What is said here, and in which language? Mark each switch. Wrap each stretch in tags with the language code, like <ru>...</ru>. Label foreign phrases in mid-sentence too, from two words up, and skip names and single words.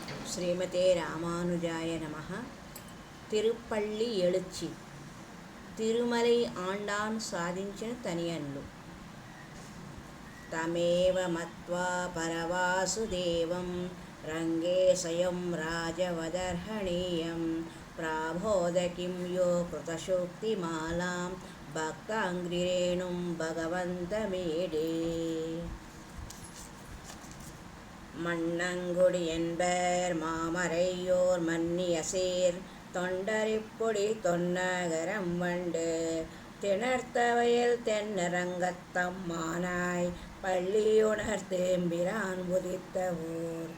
<sa>ஸ்ரீமதே ராமானுஜாய நமः. திருப்பள்ளி எழுச்சி.</sa> <te>తిరుమలై ఆండాన్ సాధించిన తనియన్లు.</te> <sa>తమేవ మత్వా పరవాసుదేవం రంగే స్వయం రాజవదర్హణీయం ప్రాబోధకిం యో కృతశోక్తిమాలాం భక్తాంగ్రిరేణుం భగవంతమీడే.</sa> <ta>மண்ணங்குடி என்பர் மாமரையோர் மன்னியசீர் தொண்டரிப்பொடி தொன்னகரம் வண்டு திணர்த்தவையில் தென்னரங்கத்தம் மானாய் பள்ளியுணர் தேம்பிரான் உதித்த ஊர்.</ta>